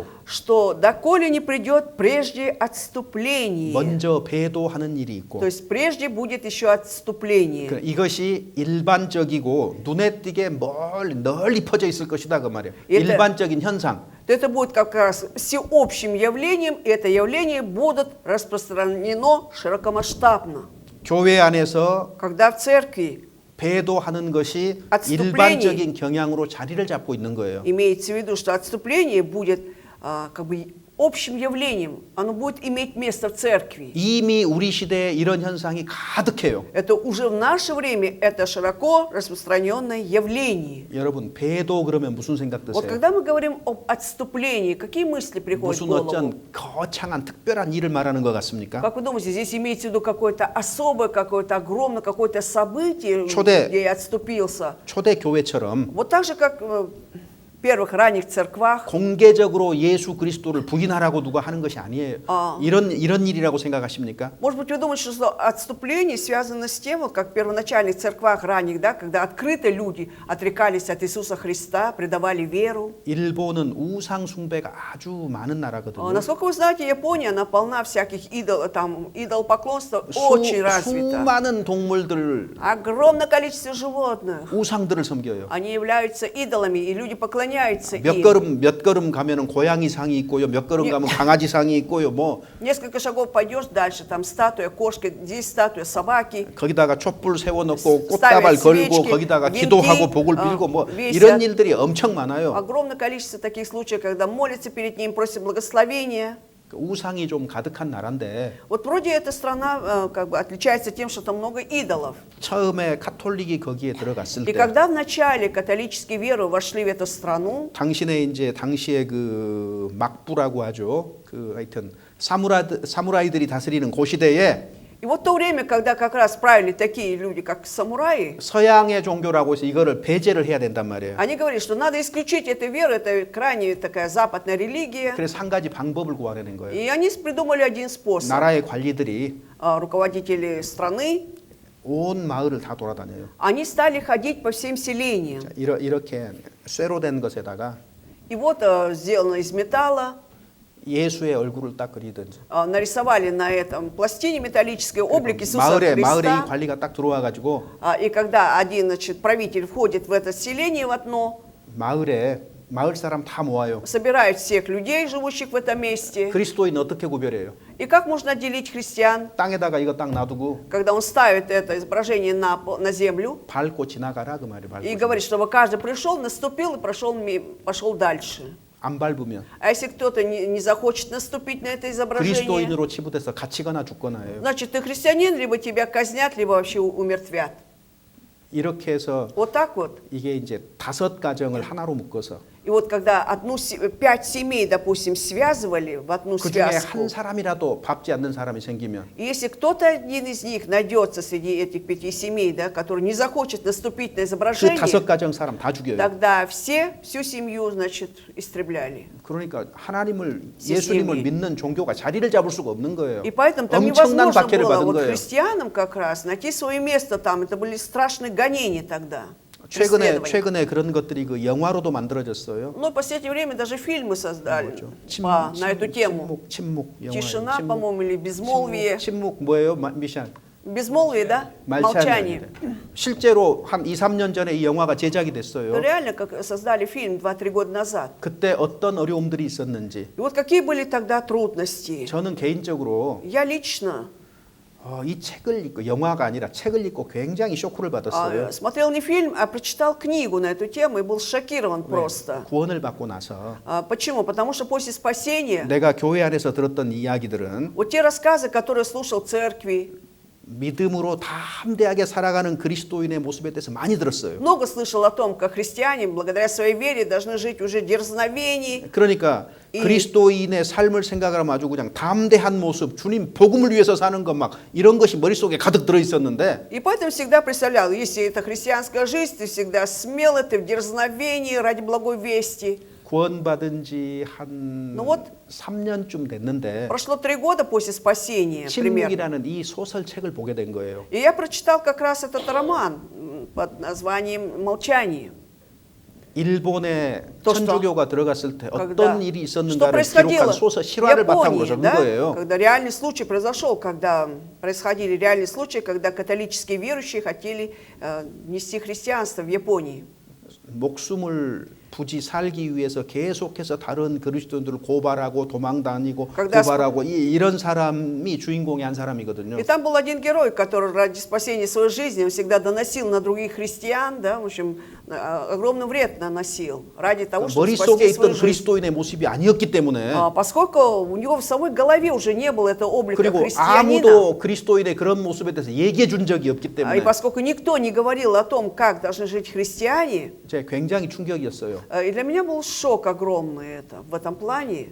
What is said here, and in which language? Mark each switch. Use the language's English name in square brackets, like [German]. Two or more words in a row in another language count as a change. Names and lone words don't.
[Russian] что «доколе не придет прежде отступление». [Korean] 먼저 배도하는 일이 있고 [Russian] То есть прежде будет еще отступление. [Korean] 이것이 일반적이고 눈에 띄게 널리 퍼져 있을 것이다 그 말이에요. [Russian] Это- [Korean] 일반적인 현상. [Russian] Это будет как раз всеобщим явлением, и это явление будет распространено широкомасштабно. [Korean] 교회 안에서 [Russian] Когда в церкви [Korean] 배도하는 것이 [Russian] отступление. [Korean] 일반적인 경향으로 자리를 잡고 있는 거예요. [Russian] имеется в виду, что отступление будет как бы общим явлением, оно будет иметь место в церкви. [Korean] 이미 우리 시대에 이런 현상이 가득해요. [Russian] Это уже в наше время, это широко распространенное явление. [Korean] 여러분 배도 그러면 무슨 생각 [Russian] Вот [Korean] 드세요? [Russian] когда мы говорим об отступлении, какие мысли приходят в [Korean] 무슨 [Russian] голову? [Korean] 어쩐 거창한 특별한 일을 말하는 것 같습니까? [Russian] Как вы думаете, здесь имеется в виду какое-то особое, какое-то огромное, какое-то событие, [Korean] 초대- [Russian] где я отступился? [Korean] 초대 교회처럼 [Russian] Вот так же, как первых ранних церквах. [Korean] 공개적으로 예수 그리스도를 부인하라고 누가 하는 것이 아니에요. 아. 이런 일이라고 생각하십니까? [Russian] Может быть, вы думаете, что отступление связано с тем, вот как в первоначальных церквах ранних, да, когда открыто люди отрекались от Иисуса Христа, предавали веру. [Korean] 일본은 우상 숭배가 아주 많은 나라거든요. [Russian] Насколько вы знаете, Япония, она полна всяких идолопоклонства, очень развита. [Korean] 수많은 동물들, [Russian] Огромное количество животных. [Korean] 우상들을 섬겨요. [Russian] Они являются идолами, и люди поклоняются [Korean] 몇 걸음 가면은 고양이 상이 있고요. 몇 걸음 가면 강아지 상이 있고요. 뭐 [Russian] Несколько шагов пойдешь дальше, там статуя кошки, здесь статуя собаки. [Korean] 거기다가 촛불 세워 놓고 [Russian] ставят [Korean] 꽃다발 걸고 [Russian] свечки, [Korean] 거기다가 [Russian] венки, [Korean] 기도하고 복을 빌고 뭐 [Russian] весят. [Korean] 이런 일들이 엄청 많아요. [Russian] Огромное количество таких случаев, когда молятся перед ним, просят благословения. [Korean] 우상이 좀 가득한 나라인데 [Russian] Вот вроде эта страна как бы отличается тем, что там много идолов. [Korean] 처음에 카톨릭이 거기에 들어갔을 [Russian] И [Korean] 때 [Russian] когда вначале католические веры вошли в эту страну, [Korean] 당시에 그 막부라고 하죠. 그 하여튼 사무라이들이 다스리는 그 시대에 [Russian] и вот в то время, когда как раз правили такие люди, как самураи, [Korean] 서양의 종교라고 해서 이거를 배제를 해야 된단 말이에요. [Russian] они говорили, что надо исключить эту веру, это крайне такая западная религия. [Korean] 그래서 한 가지 방법을 구하려는 거예요. [Russian] И они придумали один способ. [Korean] 나라의 관리들이 [Russian] Руководители страны, [Korean] 온 마을을 다 돌아다녀요. [Russian] они стали ходить по всем селениям. [Korean] 자, 이렇게 쇠로 된 것에다가 [Russian] И вот сделано из металла, [Korean] 예수의 얼굴을 딱 그리든지 [Russian] нарисовали на этом пластине металлической облик Иисуса [Korean] 마을에 이 [Russian] Христа. [Korean] 관리가 딱 들어와 가지고 [Russian] И когда один, значит, правитель входит в это селение в одно, [Korean] 마을 사람 다 모아요. [Russian] собирает всех людей, живущих в этом месте. [Korean] 그리스도인 어떻게 구별해요? [Russian] И как можно отделить христиан, [Korean] 땅에다가 이거 딱 놔두고 [Russian] когда он ставит это изображение на землю [Korean] 밟고 지나가라 그 말이에요. 밟고 [Russian] и говорит, чтобы каждый пришел, наступил и пошел дальше. [Korean] 안 밟으면 [Russian] А если кто-то не захочет наступить на это изображение, [Korean] 그리스도인으로 치부돼서 갇히거나 죽거나예요. [Russian] значит, ты христианин, либо тебя казнят, либо вообще умертвят. [Korean] 이렇게 해서 [Russian] Вот так вот. [Korean] 이게 이제 5 가정을 하나로 묶어서 [Russian] И вот когда 5 семей, допустим, связывали в одну [Korean] 그 중에 [Russian] связку, [Korean] 한 사람이라도 밟지 않는 사람이 생기면 [Russian] и если кто-то один из них найдется среди этих 5 семей, да, который не захочет наступить на [Korean] 그 [Russian] изображение, [Korean] 5 가정 사람 다 죽여요. [Russian] тогда всю семью, значит, истребляли. [Korean] 그러니까 하나님을 [Russian] Все [Korean] 예수님을 [Russian] семьи. [Korean] 믿는 종교가 자리를 잡을 수가 없는 거예요. [Russian] И поэтому там [Korean] 엄청난 [Russian] невозможно [Korean] 박해를 [Russian] было [Korean] 받은 [Russian] вот [Korean] 거예요. [Russian] христианам как раз найти свое место там. Это были страшные гонения тогда. преследования. [Korean] 최근에 그런 것들이 그 영화로도 만들어졌어요. [Russian] Но в последнее время даже фильмы создали [Korean] 뭐죠? [Russian] на эту тему. [Korean] 침묵 영화. [Russian] Тишина, по-моему, или безмолвие. [Korean] 침묵 뭐예요, 미션? [Russian] Безмолвие, да? Молчание. [Korean] 실제로 한 2, 3년 전에 이 영화가 제작이 [Russian] Но [Korean] 됐어요. [Russian] реально, как создали фильм 2-3 года назад. [Korean] 그때 어떤 어려움들이 있었는지 [Russian] И вот какие были тогда трудности. [Korean] 저는 개인적으로 [Russian] Я лично [Korean] 이 책을 읽고 영화가 아니라 책을 읽고 굉장히 쇼크를 받았어요. [Russian] смотрел не фильм, а прочитал книгу на эту тему и был шокирован просто. [Korean] 구원을 받고 나서 [Russian] Почему? Потому что после спасения [Korean] 내가 교회 안에서 들었던 이야기들은 [Russian] вот те рассказы, которые слушал в церкви, [Korean] 믿음으로 담대하게 살아가는 그리스도인의 모습에 대해서 많이 들었어요. [Russian] много слышал о том, как христиане, благодаря своей вере, должны жить уже дерзновении. [Korean] 그러니까 그리스도인의 삶을 생각하면 아주 그냥 담대한 모습, 주님 복음을 위해서 사는 것 막 이런 것이 머릿속에 가득 들어 있었는데 [Russian] И поэтому всегда представлял, если это христианская жизнь, ты всегда смелый, ты в дерзновении ради благой вести. [Korean] 구원받은 지 한 [Russian] Ну вот. [Korean] 3년쯤 됐는데 [Russian] Прошло 3 года после спасения, примерно. [Korean] 침묵이라는 이 소설책을 보게 된 거예요. [Russian] И я прочитал как раз этот роман под названием «Молчание». [Korean] 일본에 [Russian] То, что [Korean] 천주교가 들어갔을 때 [Russian] Когда, [Korean] 어떤 일이 [Russian] что [Korean] 있었는가를 [Russian] происходило [Korean] 기록한 소설 [Russian] в [Korean] 실화를 바탕으로 [Russian] Японии, [Korean] 적은 [Russian] да? [Korean] 거예요. [Russian] Когда реальный случай произошел, когда происходили реальные случаи, когда католические верующие хотели нести христианство в Японии. [Korean] 목숨을 굳이 살기 위해서 계속해서 다른 그리스도인들을 고발하고 도망다니고 [Russian] Когда [Korean] 고발하고 이런 사람이 주인공의 한 사람이거든요. [Russian] И там был один герой, который ради спасения своей жизни он всегда доносил на других христиан, да, в общем, огромный вред наносил ради того, чтобы [Korean] 머릿속에 [Russian] спасти свою [Korean] 있던 [Russian] жизнь. [Korean] 그리스도인의 모습이 아니었기 때문에 [Russian] Поскольку у него в самой голове уже не было этого облика [Korean] 그리고 [Russian] христианина, [Korean] 아무도 그리스도인의 그런 모습에 대해서 얘기해 준 적이 없기 [Russian] и [Korean] 때문에 [Russian] поскольку никто не говорил о том, как должны жить христиане, [Korean] 제가 굉장히 충격이었어요. 놀랐어요. [Russian] И для меня был шок огромный это, в этом плане.